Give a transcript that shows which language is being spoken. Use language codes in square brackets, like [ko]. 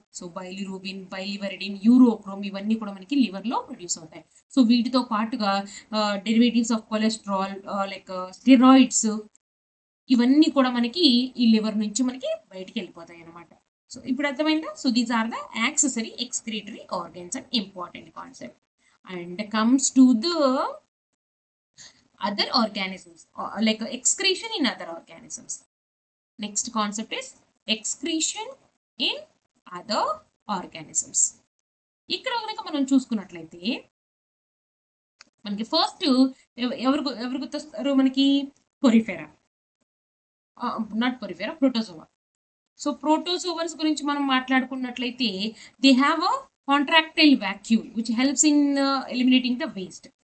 [te] So బైలిరూబిన్, బైలివరిడిన్, urochrome ఇవన్నీ కూడా మనకి లివర్ లో ప్రొడ్యూస్ అవుతాయి. సో వీటితో పాటుగా [en] derivatives of cholesterol like steroids, [te] ఇవన్నీ కూడా మనకి ఈ లివర్ నుంచి మనకి బయటికి వెళ్ళిపోతాయి అనమాట. సో ఇప్పుడు అర్థమైందా. [en] So these are the accessory excretory organs and important concept. And comes to the other organisms, like excretion in other organisms. Next concept is excretion in other organisms. [te] ఇక్కడ కనుక మనం చూసుకున్నట్లయితే మనకి ఫస్ట్ ఎవరు గుర్తొస్తారు మనకి, Porifera, not Porifera, protozoa. [en] so protozoans [te] గురించి మనం మాట్లాడుకున్నట్లయితే [en] They have a contractile vacuole which helps in eliminating the waste.